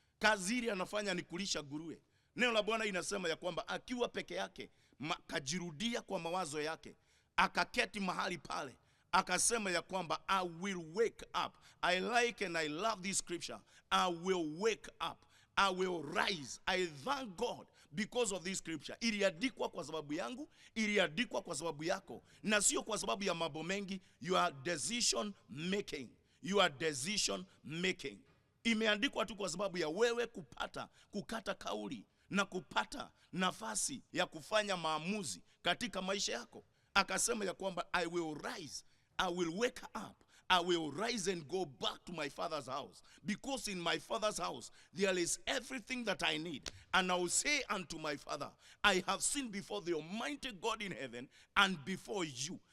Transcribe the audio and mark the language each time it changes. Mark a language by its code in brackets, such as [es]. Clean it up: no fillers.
[sw] Kazi ile anafanya ni kulisha nguruwe. Neno la Bwana inasema ya kwamba akiwa peke yake, kajirudia kwa mawazo yake, akaketi mahali pale, akasema ya kwamba [en] I will wake up. I like and I love this scripture. I will wake up, I will rise. I thank God because of this scripture. [sw] Iliandikwa kwa sababu yangu, iliandikwa kwa sababu yako, na sio kwa sababu ya mambo mengi. [en] Your decision making, your decision making. [sw] Imeandikwa tu kwa sababu ya wewe kukata kauli na kupata nafasi ya kufanya maamuzi katika maisha yako. Akasema ya kwamba [en] I will rise, I will wake up, I will rise and go back to my father's house, because in my father's house there is everything that I need. And I will say unto my father, I have sinned before the Almighty God in heaven and before you.